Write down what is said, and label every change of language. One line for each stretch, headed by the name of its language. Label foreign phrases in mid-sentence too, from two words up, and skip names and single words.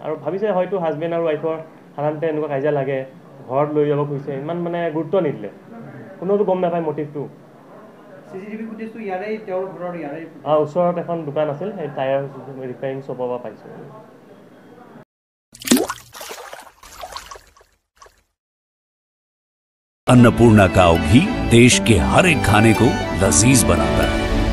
Assamese: আৰু ভাবিছে হয়তো হাজবেণ্ড আৰু ৱাইফৰ সাধাৰণতে এনেকুৱা কাজিয়া লাগে, ঘৰত লৈ যাব খুজিছে, ইমান মানে গুৰুত্ব নিদিলে। কোনোতো গম নাপায় মটিভটো। CCTV ফুটেজটো ইয়াৰেই, তেওঁৰ ঘৰৰ ইয়াৰেই? ওচৰত এখন দোকান আছিল, সেই
English: tyre repairing shop
Assamese: পৰা পাইছোঁ।
Hindi: अन्नपूर्णा काव घी देश के हर एक खाने को लजीज बनाता है।